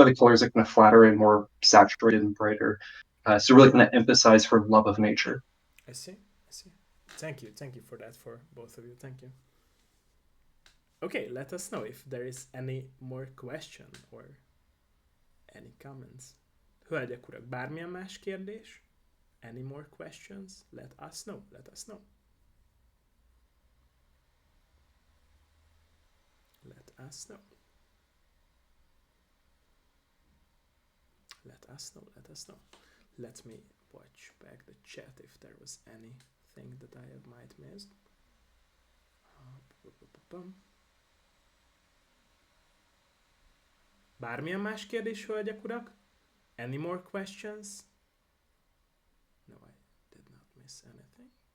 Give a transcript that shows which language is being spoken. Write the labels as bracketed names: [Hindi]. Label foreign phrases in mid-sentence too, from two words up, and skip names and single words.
[English] that's why the colors are kind of flatter and more saturated and brighter. So really kind of emphasize her love of nature. I see. I see. Thank you. Thank you for that for both of you. Thank you. Okay, let us know if there is any more question or any comments. [Hungarian] Hölgyek, urak, bármilyen más kérdés? [English] Any more questions? Let us know. Let us know. Let us know. Let us know. Let us know. Let me watch back the chat if there was anything that I have might missed. [Hungarian] Bármilyen más kérdés, hölgyek, urak? [English] Any more questions? No, I did not miss anything.